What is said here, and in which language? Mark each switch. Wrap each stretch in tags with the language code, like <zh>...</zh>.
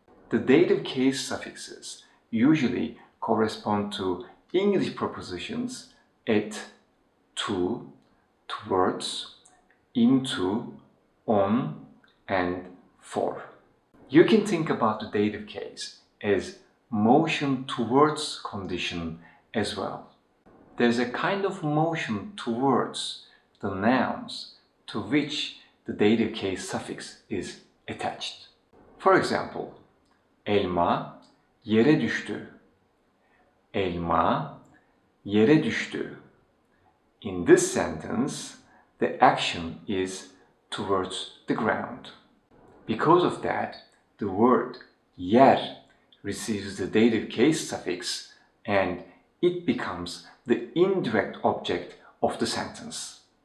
<en>The dative case suffixes usually correspond to English prepositions at, to, towards, into, on, and for. You can think about the dative case as motion towards condition as well. There's a kind of motion towards the nouns to which the dative case suffix is attached. For example,</en> <tr>elma yere düştü. Elma yere düştü.</tr> <en>In this sentence, the action is towards the ground. Because of that, the word yer receives the dative case suffix and it becomes the indirect object of the sentence.</en>